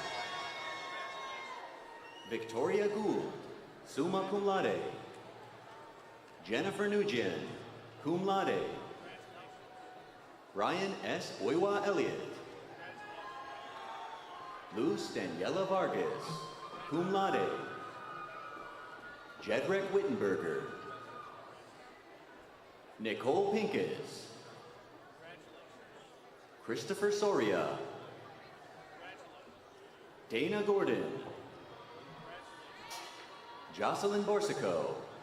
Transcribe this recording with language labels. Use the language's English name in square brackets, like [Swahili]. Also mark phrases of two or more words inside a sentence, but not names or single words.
[English] Victoria Gould, [Latin] summa cum laude. [English] Jennifer Nugent, [Latin] cum laude. [English] Ryan S. Oiwa Elliott. Luz Daniela Vargas, [Latin] cum laude. [English] Jedrick Wittenberger. Nicole Pincus. Christopher Soria. Dana Gordon. Jocelyn Borsico.